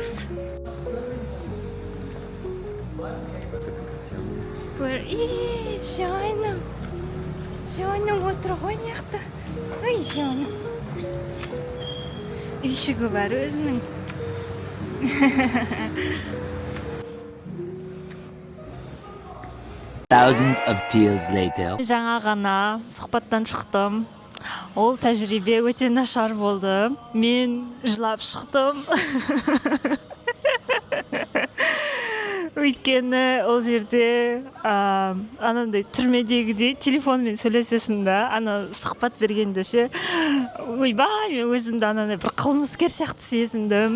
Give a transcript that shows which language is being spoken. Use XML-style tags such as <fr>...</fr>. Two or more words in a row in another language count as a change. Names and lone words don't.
<kk>Жаным отыр ғой мықты. Ой, жаным. Үйшігі бар өзінің.</kk> <en>Thousands of tears later.</en> <kk>Жаңа ғана сұхбаттан шықтым. Ол тәжірибе өте нашар болды. Мен жылап шықтым. Өйткені ол жерде анандай түрмедегідей телефонмен сөйлесесің да, ана сұхбат бергенде ше, ойбай, мен өзімді анандай бір қылмыскер сияқты сезіндім.</kk>